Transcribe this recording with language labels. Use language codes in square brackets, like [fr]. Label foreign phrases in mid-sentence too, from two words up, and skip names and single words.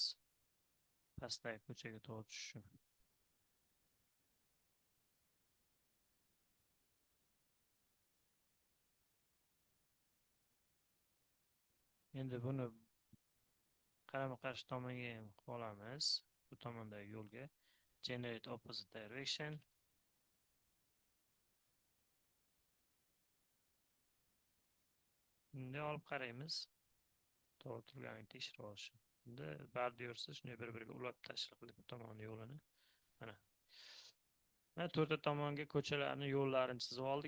[uz] Pastdagi ko'chaga to'g'ri tushishi. Endi buni qarama qarshi tomonga ham qilib olamiz. Bu tomondagi yo'lga [en] generate opposite direction. [uz] Endi olib qaraymiz. To'g'ri turganini tekshirib olish. Endi bordyursiz shunday bir-biriga ulab tashlab qilib bu tomonni yo'lini. Mana. Mana to'rtta tomonga ko'chalarni, yo'llarini chizib oldik.